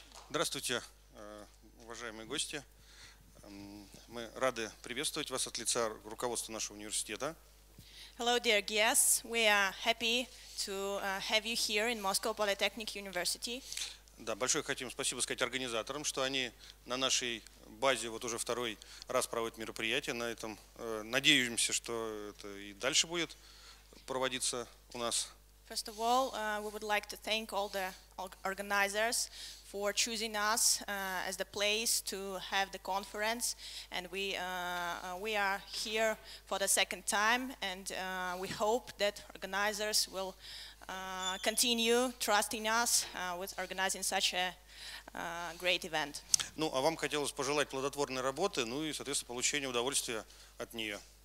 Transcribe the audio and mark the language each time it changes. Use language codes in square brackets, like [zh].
[ru] Здравствуйте, уважаемые гости. Мы рады приветствовать вас от лица руководства нашего университета. [en] Hello, dear guests. We are happy to have you here in Moscow Polytechnic University. [ru] Да, большое хотим спасибо сказать организаторам, что они на нашей базе вот уже второй раз проводят мероприятие. На этом надеемся, что это и дальше будет проводиться у нас. [en] First of all, we would like to thank all the organizers for choosing us as the place to have the conference, and we are here for the second time, and we hope that organizers will continue trusting us with organizing such a great event. [ru] Ну, а вам хотелось пожелать плодотворной работы, ну и, соответственно, получения удовольствия от нее.